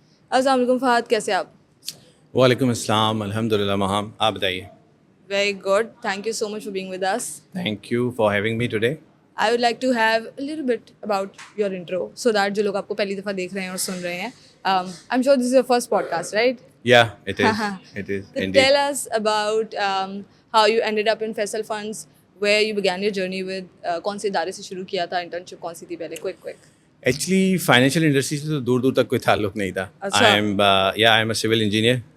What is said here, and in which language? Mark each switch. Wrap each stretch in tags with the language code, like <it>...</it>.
<ur>السلام علیکم فہد, کیسے آپ؟ وعلیکم السلام, الحمد للہ مہام, آپ بتائیے.</ur> <en>Very good. Thank you so much for being with us. Thank you for having me today. I would like to have a little bit about your intro so that</en> <ur>جو لوگ آپ کو پہلی دفعہ دیکھ رہے ہیں</ur> <en>اور سن رہے ہیں, I'm sure this is your first podcast, right? Yeah, it is. It is So indeed. tell us about how you ended up in Faisal Funds, where you began your journey with,</en> <ur>کون سے ادارے سے شروع کیا تھا,</ur> <en>internship</en> <ur>کون سی تھی پہلے,</ur> <en>quick.</en> <ur>ایکچولی فائنینشیل انڈسٹری سے تو دور دور تک کوئی تعلق نہیں تھا.</ur> <en>I am a civil engineer.</en>